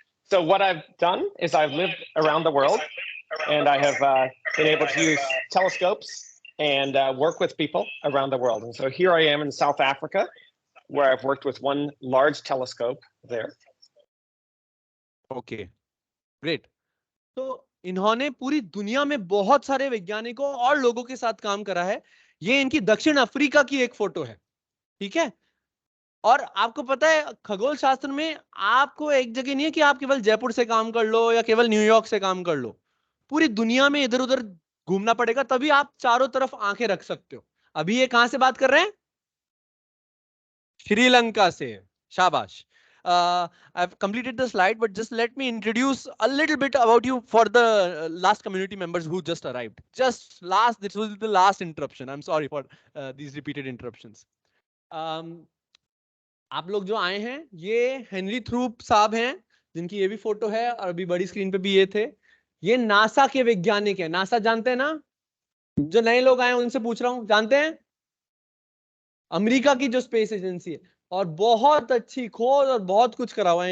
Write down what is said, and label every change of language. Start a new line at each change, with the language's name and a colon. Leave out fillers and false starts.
English: So what I've done is I've lived around the world and I have been able to use telescopes and work with people around the world. And so here I am in South Africa, where I've worked with one large telescope there. Okay, great.
Hindi: तो इन्होंने पूरी दुनिया में बहुत सारे वैज्ञानिकों और लोगों के साथ काम करा है. ये इनकी दक्षिण अफ्रीका की एक फोटो है. ठीक है. और आपको पता है खगोल शास्त्र में आपको एक जगह नहीं है कि आप केवल जयपुर से काम कर लो या केवल न्यूयॉर्क से काम कर लो. पूरी दुनिया में इधर उधर घूमना पड़ेगा, तभी आप चारों तरफ आंखें रख सकते हो. अभी ये कहां से बात कर रहे हैं? श्रीलंका से. शाबाश.
English: I've completed the slide, but just let me introduce a little bit about you for the last community members who just arrived. This was the last interruption. I'm sorry for these repeated interruptions.
Hindi: आप लोग जो आए हैं ये Henry थ्रूप साहब हैं, जिनकी ये भी फोटो है और अभी बड़ी स्क्रीन पे भी ये थे. ये नासा के वैज्ञानिक हैं. नासा जानते हैं ना? जो नए लोग आए हैं उनसे पूछ रहा हूं, जानते हैं? अमेरिका की जो स्पेस एजेंसी है, और बहुत अच्छी खोज और बहुत कुछ करा हुआ है.